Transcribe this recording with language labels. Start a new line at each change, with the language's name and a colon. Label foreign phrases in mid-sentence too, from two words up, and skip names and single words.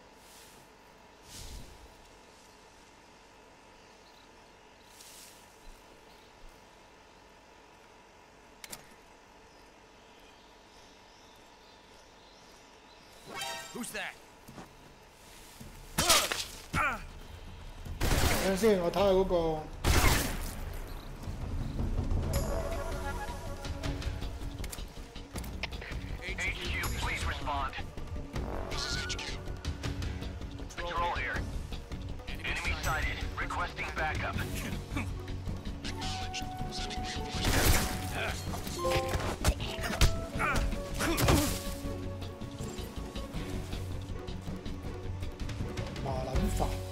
English: Who's that?
Cantonese: 等陣先，我睇下嗰個。
English: HQ, please respond. This is HQ. Patrol here. Enemy sighted. Requesting backup. Acknowledged. Sending vehicles.
Cantonese: 麻撚煩。